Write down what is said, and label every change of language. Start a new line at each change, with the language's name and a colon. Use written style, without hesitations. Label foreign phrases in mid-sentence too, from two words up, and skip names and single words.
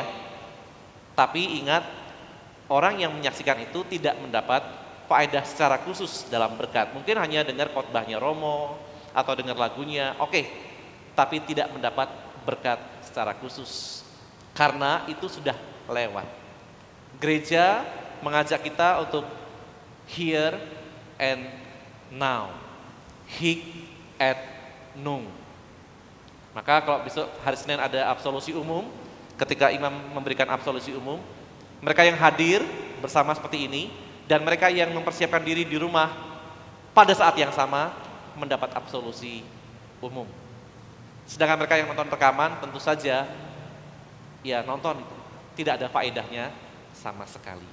Indonesian: Tapi ingat, orang yang menyaksikan itu tidak mendapat faedah secara khusus dalam berkat. Mungkin hanya dengar khotbahnya Romo atau dengar lagunya, oke. Tapi tidak mendapat berkat secara khusus. Karena itu sudah lewat. Gereja mengajak kita untuk
English: here and now,
Latin: hic et nunc.
Indonesian: Maka kalau besok hari Senin ada absolusi umum, ketika imam memberikan absolusi umum, mereka yang hadir bersama seperti ini dan mereka yang mempersiapkan diri di rumah pada saat yang sama mendapat absolusi umum. Sedangkan mereka yang nonton rekaman tentu saja ya nonton itu tidak ada faedahnya sama sekali.